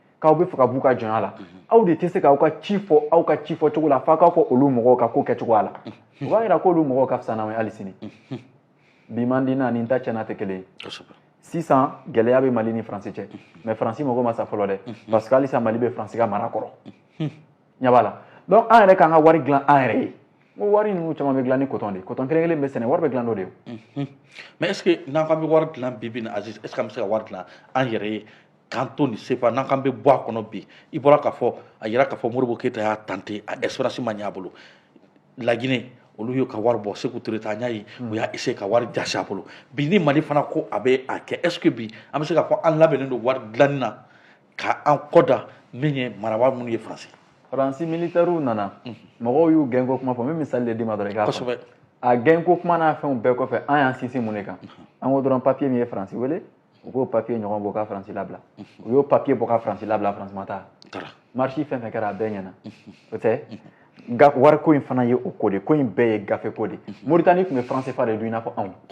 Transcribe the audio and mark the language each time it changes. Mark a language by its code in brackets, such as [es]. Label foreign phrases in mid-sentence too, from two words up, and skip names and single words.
[bm] k'aw bɛ fɛ ka b'u ka jɔnya la aw de tɛ se k'aw ka ci fɔ aw ka ci fɔ cogo la f'a k'a fɔ olu mɔgɔw ka ko kɛcogoya la o b'a yira k'olu mɔgɔw ka fisa n'anw ye hali sini bi man di na ni n ta cɛna tɛ kelen ye sisan gɛlɛya bɛ Mali ni Faransi cɛ mais Faransi mago ma sa fɔlɔ dɛ [fr] parce que [bm] halisa Mali bɛ Faransi ka mara kɔrɔ ɲɛ b'a la donc an yɛrɛ k'an ka wari dilan an yɛrɛ ye n ko wari ninnu caman bɛ dilan ni coton de ye coton kelen kelen bɛ sɛnɛ wari bɛ dilan n'o de ye [fr] mais est ce que [bm] n'an k'an bɛ wari dilan bi bi in na Aziz [fr] est ce que [bm] an bɛ se ka wari dilan an yɛrɛ ye k'an to nin CFA n'an k'an bɛ bɔ a kɔnɔ bi i bɔra k'a fɔ a yira k'a fɔ Modibo Keyita y'a tenter a espérance ma ɲɛ a bolo Laginɛ olu y'u ka wari bɔ Sékou Touré an y'a ye u y'a essayer ka wari jasi a bolo bi ni Mali fana ko a bɛ a kɛ [fr] est ce que [bm] bi an bɛ se k'a fɔ an labɛnnen don wari dilanni na k'an kɔ da min ye marabaa minnu ye Faransi Faransi militaires nana mɔgɔw y'u gɛnko kuma fɔ n bɛ misali de d'i ma dɔrɔn i k'a fɔ a gɛnko kuma n'a fɛnw bɛɛ kɔfɛ an y'an sinsin mun de kan an ko dɔrɔn papier min ye Faransi wele u k'o papier ɲɔgɔn bɔ ka Faransi labila u y'o papier bɔ ka Faransi labila Faransi ma taa marche fɛn fɛn kɛra a bɛɛ ɲɛna o tɛ wariko in fana ye o ko de ko in bɛɛ ye gafe ko de Mauritanie tun bɛ franc CFA de dun i n'a fɔ anw